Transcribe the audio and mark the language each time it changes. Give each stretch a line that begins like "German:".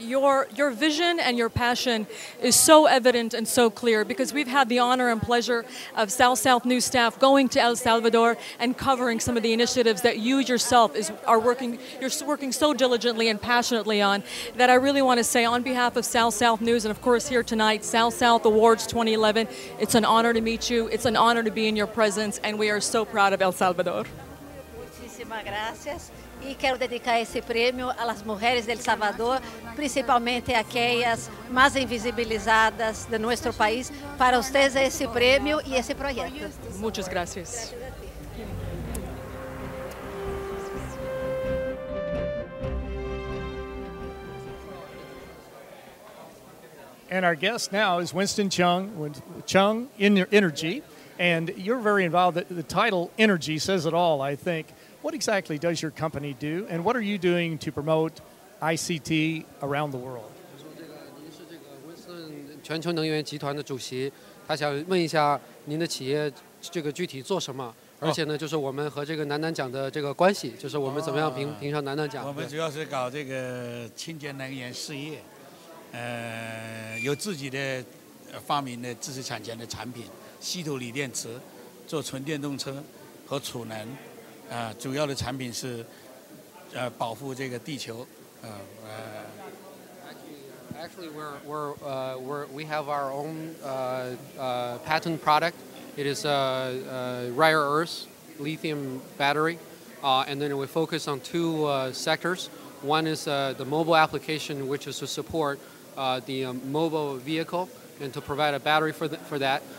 English: Your vision and your passion is so evident and so clear, because we've had the honor and pleasure of South News staff going to El Salvador and covering some of the initiatives that you yourself you're working so diligently and passionately on, that I really want to say on behalf of South News and of course here tonight, South Awards 2011, it's an honor to meet you. It's an honor to be in your presence, and we are so proud of El Salvador.
Spanish: Muchísimas gracias.
Portuguese: E quero dedicar esse prêmio às mulheres de El Salvador, principalmente aquelas mais invisibilizadas de nosso país. Para vocês esse prêmio e esse projeto.
Spanish: Muchas gracias.
English: And our guest now is Winston CHUNG, CHUNG Energy. And you're very involved. The title, Energy, says it all, I think. What exactly does your company do, and what are you doing to promote ICT around the world?
Chinese: 您是这个 Winston 全球能源集团的主席，他想问一下您的企业这个具体做什么？而且呢，就是我们和这个南南奖的这个关系，就是我们怎么样评上南南奖？我们主要是搞这个清洁能源事业，有自己的发明的知识产权的产品，稀土锂电池，做纯电动车和储能，主要的产品是保护这个地球，
English: Actually, we have our own patent product. It is rare earths, lithium battery, and then we focus on two sectors. One is the mobile application, which is to support the mobile vehicle and to provide a battery for that.